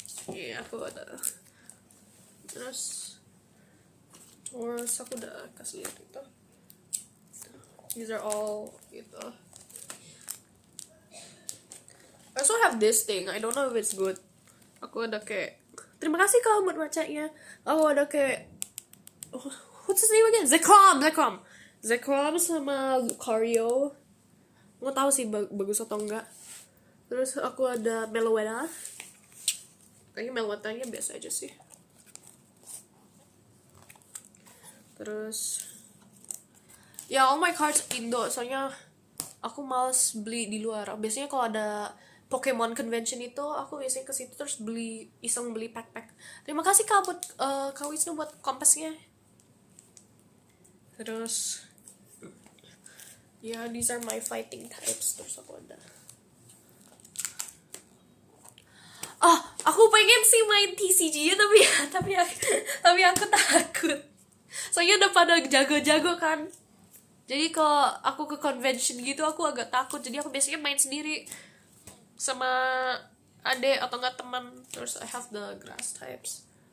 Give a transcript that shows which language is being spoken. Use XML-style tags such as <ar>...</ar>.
<id>Iya, aku ada. Terus aku udah kasih lihat itu.</id> <en>These are all gitu. I also have this thing. I don't know if it's good.</en> <id>Aku ada kayak, terima kasih kau buat bacanya. Aku ada kayak,</id> <en>what's his name again?</en> <id>Zekrom sama Lucario. Nggak tahu sih bagus atau enggak. Terus aku ada Meloetta. Kayaknya Meloettanya biasa aja sih. Terus ya,</id> <en>all my cards</en> <id>Indo, soalnya aku males beli di luar. Biasanya kalau ada Pokemon Convention itu, aku biasanya ke situ terus iseng beli pack. Terima kasih Kak buat Kak Wisnu buat kompasnya. Terus ya,</id> <en>these are my fighting types.</en> <id>Terus aku ada aku pengen sih main TCG tapi aku takut. Soalnya udah pada jago-jago kan. Jadi kalau aku ke convention gitu aku agak takut. Jadi aku biasanya main sendiri sama adek atau enggak teman.</id> <en>Terus I have the grass types.</en>